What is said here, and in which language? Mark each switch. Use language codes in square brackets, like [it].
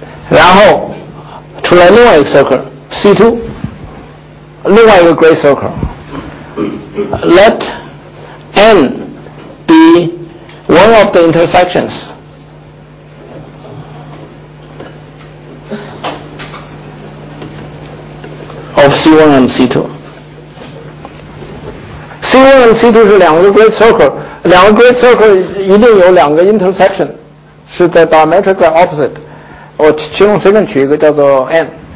[zh] 然后出来另外一个 circle C2. 另外一个 [en] great circle. Let N be one of the intersections of C1 and C2. C1 and C2 [zh] 是两个 [en] great circle， [zh] 两个 [en] great circle [zh] 一定有两个 [en] intersection， [zh] 是在 [en] diametrically opposite。 [zh] 我其中随便取一个叫做 N。